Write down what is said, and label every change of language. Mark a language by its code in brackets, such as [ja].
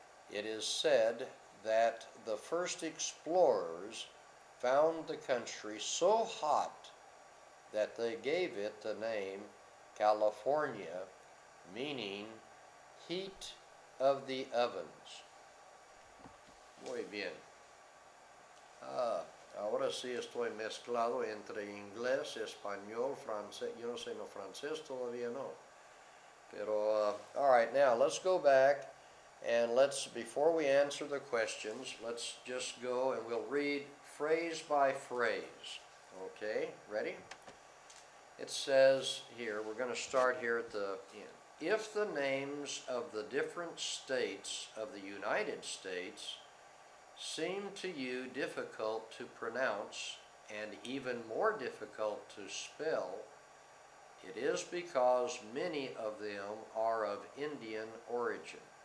[en] It is said that the first explorers found the country so hot that they gave it the name California, meaning heat of the ovens. [es] Muy bien. Ahora sí estoy mezclado entre inglés, español, francés. Yo no sé no francés, todavía no. Pero, [en] all right, now let's go back And before we answer the questions, let's just go and we'll read phrase by phrase. Okay, ready? It says here, we're going to start here at the end. If the names of the different states of the United States seem to you difficult to pronounce and even more difficult to spell, it is because many of them are of Indian origin.